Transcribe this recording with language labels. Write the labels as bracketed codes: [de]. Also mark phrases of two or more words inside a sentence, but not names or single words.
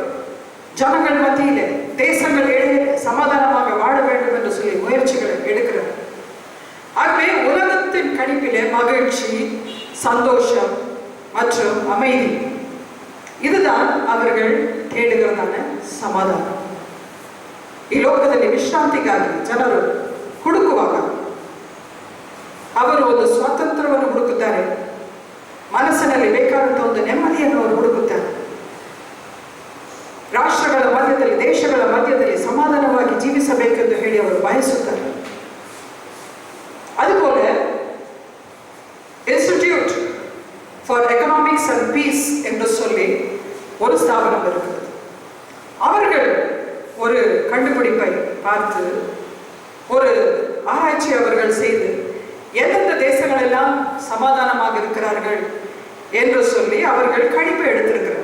[ta] ஜனங்கள் மத்தியிலே, தேசங்கள் இடையே சமாதானமாக வாழ வேண்டும் என்று சொல்லி முயற்சிகளை எடுக்கிறார். ஆகவே உலகத்தின் கணிப்பிலே மகிழ்ச்சி, சந்தோஷம் மற்றும் அமைதி, இதுதான் அவர்கள் தேடுகிறதான ಸಮಾಧಾನ. [kn] ಈ ಲೋಕದಲ್ಲಿ ವಿಶ್ರಾಂತಿಗಾಗಿ ಜನರು ಹುಡುಕುವಾಗ ಅವರು ಒಂದು ಸ್ವಾತಂತ್ರ್ಯವನ್ನು ಹುಡುಕುತ್ತಾರೆ, ಮನಸ್ಸಿನಲ್ಲಿ ಬೇಕಾದಂತಹ ಒಂದು ನೆಮ್ಮದಿಯನ್ನು ಅವರು ಹುಡುಕುತ್ತಾರೆ. ರಾಷ್ಟ್ರಗಳ ಮಧ್ಯದಲ್ಲಿ, ದೇಶಗಳ ಮಧ್ಯದಲ್ಲಿ ಸಮಾಧಾನವಾಗಿ ಜೀವಿಸಬೇಕೆಂದು ಹೇಳಿ ಅವರು ಬಯಸುತ್ತಾರೆ. [ta] அதுபோல இன்ஸ்டிடியூட் ஃபார் எக்கனாமிக்ஸ் அண்ட் பீஸ் என்று சொல்லி ஒரு ஸ்தாபனம் இருக்கிறது. அவர் ஒரு கண்டுபிடிப்பை பார்த்து ஒரு ஆராய்ச்சி அவர்கள் செய்து எந்தெந்த தேசங்கள் எல்லாம் சமாதானமாக இருக்கிறார்கள் என்று சொல்லி அவர்கள் கணிப்பை எடுத்திருக்கிறார்.